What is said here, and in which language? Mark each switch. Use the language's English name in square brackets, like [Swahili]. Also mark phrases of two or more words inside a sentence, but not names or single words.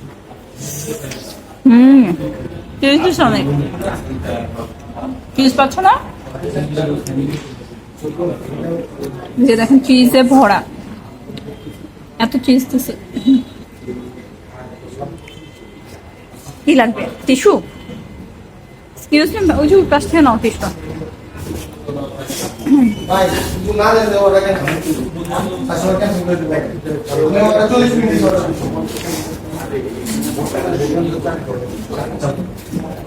[Bangla] চিজ দিস অনেক, চিজ পাচ্ছ না? যে দেখেন চিজে ভরা, এত চিজ দিছে। কি লাগবে? টিস্যু? [English] excuse me, [Bangla] ওই যে পাশ থেকে নাও টিস্যু। [Portuguese] Vai, do nada deu hora que a senhora quer saber do back. Não, eu tô limpando isso.